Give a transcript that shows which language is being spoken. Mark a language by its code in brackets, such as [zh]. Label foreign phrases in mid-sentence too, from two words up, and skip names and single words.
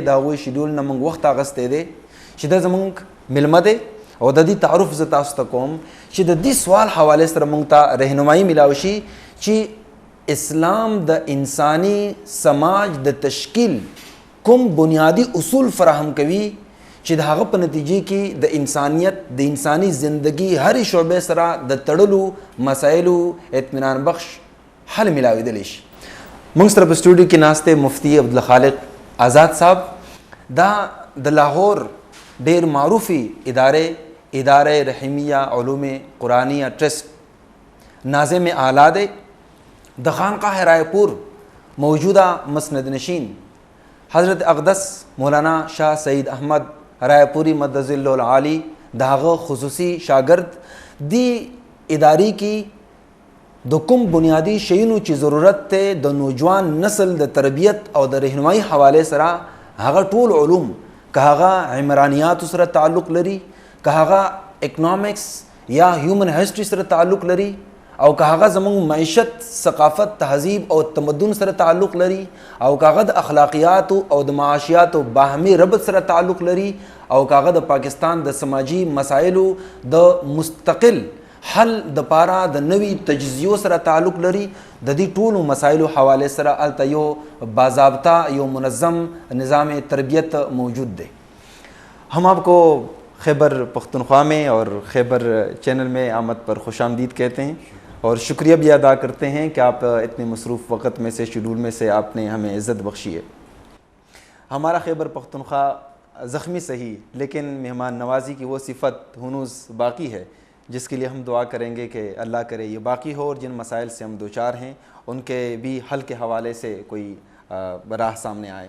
[ps] د هغوی شیډول نه موږ وخت اخیستی دی چې دا زموږ میلمه دی او د دې تعارف زه تاسو ته کوم چې د دې سوال حواله سره موږ ته رهنمایي میلاو شي چې اسلام د انسانی سماج د تشکیل کوم بنیادی اصول فراهم کوي چې د هغه په نتیجې کې د انسانیت، د انسانی زندگی هر شعبې سره د تړلو مسایلو اطمینان بخش حل ملاویدلی شي. موږ سره په سټوډیو کې ناسته مفتی عبدالخالق آزاد صاحب. دا د لاهور ډیر معروفي اداره رحیمیه علوم قرآنیه ټرسټ ناظم اعلی دی. د خانقاہ رائے پور [ur] موجودہ مسند نشین [ps] حضرت اقدس مولانا شاہ سعید احمد رائے پوری مدظ اللہ العالی داغه خصوصی شاگرد دی اداری کی د کوم بنیادی شیونو چې ضرورت ته د نوجوان نسل د تربیت او د رهنمایي حواله سره هغه ټول علوم، که هغه عمرانیات سره تعلق لري، که هغه اکنامکس یا [en] human history [ps] سره تعلق لري، او که هغه زمونږ معیشت، ثقافت، تهذیب او تمدن سره تعلق لري، او که هغه د اخلاقیات او د معاشیات او باهمي ربط سره تعلق لري، او که هغه د پاکستان د سماجی مسایلو د مستقل حل د پاره د نوی تجزیو سره تعلق لري، د دې ټولو مسایلو حواله سره الته یو باضابطه، یو منظم نظام تربیت موجود دی. [ur] ہم آپ کو خیبر پختونخوا میں اور خیبر چینل میں آمد پر خوش آمدید کہتے ہیں اور شکریہ بھی ادا کرتے ہیں کہ آپ اتنے مصروف وقت میں سے، شیڈول میں سے آپ نے ہمیں عزت بخشی ہے. ہمارا خیبر پختونخوا زخمی سہی لیکن مہمان نوازی کی وہ صفت ہنوز باقی ہے جس کے لیے ہم دعا کریں گے کہ اللہ کرے یہ باقی ہو، اور جن مسائل سے ہم دوچار ہیں ان کے بھی حل کے حوالے سے کوئی راہ سامنے آئے۔